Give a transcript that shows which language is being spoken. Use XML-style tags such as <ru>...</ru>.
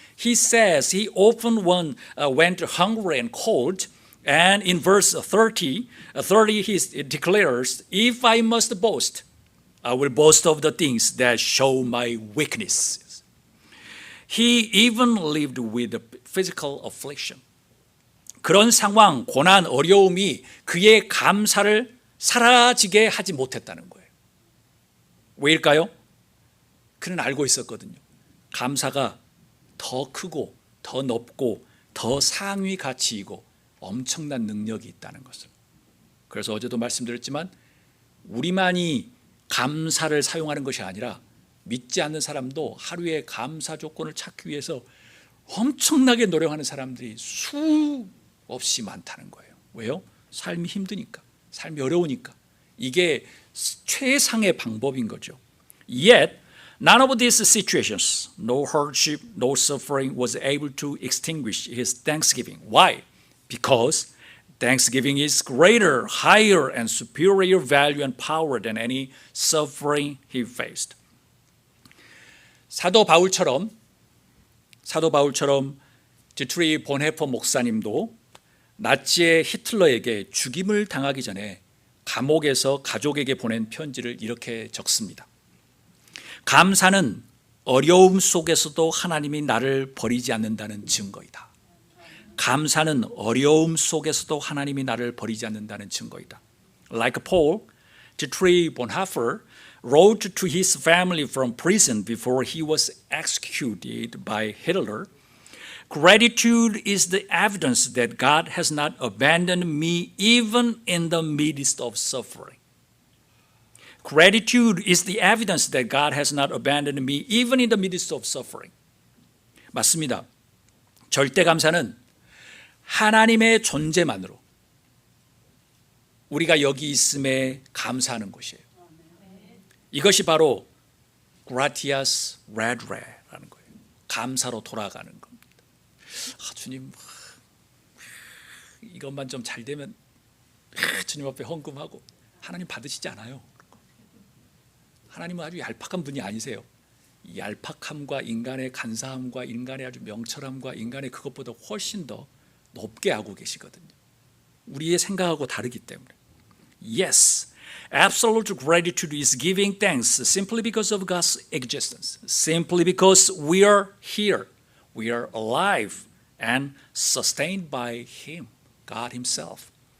<en>He says he often went hungry and cold. And in verse 30 he declares, if I must boast, I will boast of the things that show my weakness. He even lived with physical affliction.</en> <ko>그런 상황, 고난, 어려움이 그의 감사를 사라지게 하지 못했다는 거예요. 왜일까요? 그는 알고 있었거든요. 감사가 더 크고 더 높고 더 상위 가치이고 엄청난 능력이 있다는 것을. 그래서 어제도 말씀드렸지만 우리만이 감사를 사용하는 것이 아니라 믿지 않는 사람도 하루에 감사 조건을 찾기 위해서 엄청나게 노력하는 사람들이 수없이 많다는 거예요. 왜요? 삶이 힘드니까, 삶이 어려우니까. 이게 최상의 방법인 거죠.</ko> <en>Yet, none of these situations, no hardship, no suffering, was able to extinguish his thanksgiving. Why? Because thanksgiving is greater, higher, and superior value and power than any suffering he faced.</en> <ko>사도 바울처럼 디트리 본헤퍼 목사님도 나치의 히틀러에게 죽임을 당하기 전에 감옥에서 가족에게 보낸 편지를 이렇게 적습니다. 감사는 어려움 속에서도 하나님이 나를 버리지 않는다는 증거이다. 감사는 어려움 속에서도 하나님이 나를 버리지 않는다는 증거이다.</ko> <en>Like Paul, Dietrich Bonhoeffer wrote to his family from prison before he was executed by Hitler, gratitude is the evidence that God has not abandoned me even in the midst of suffering. Gratitude is the evidence that God has not abandoned me even in the midst of suffering.</en> <ko>맞습니다. 절대 감사는 하나님의 존재만으로 우리가 여기 있음에 감사하는 것이에요. 이것이 바로 gratias redra라는 거예요. 감사로 돌아가는 겁니다. 주님, 이것만 좀 잘 되면 주님 앞에 헌금하고. 하나님 받으시지 않아요. 하나님은 아주 얄팍한 분이 아니세요. 이 얄팍함과 인간의 간사함과 인간의 아주 명철함과 인간의 그것보다 훨씬 더 높게 하고 계시거든요. 우리의 생각하고 다르기 때문에.</ko> <en>Yes, absolute gratitude is giving thanks simply because of God's existence, simply because we are here, we are alive and sustained by Him, God Himself.</en>